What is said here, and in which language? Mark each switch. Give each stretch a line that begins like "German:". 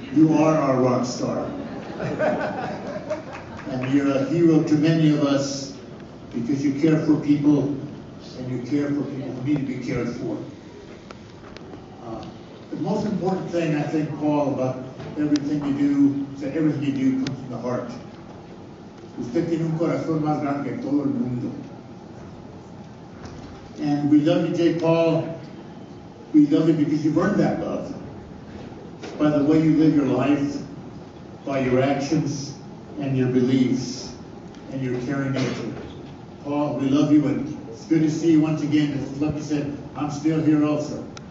English: You are our rock star. And you're a hero to many of us because you care for people and you care for people who need to be cared for. The most important thing, I think, Paul, about everything you do, is that everything you do comes from the heart.
Spanish: Usted tiene un corazón más grande que todo el mundo.
English: And we love you, J. Paul. We love you because you've earned that love. By the way you live your life, by your actions and your beliefs and your caring nature. Paul, we love you, and it's good to see you once again. As Lucky said, I'm still here also.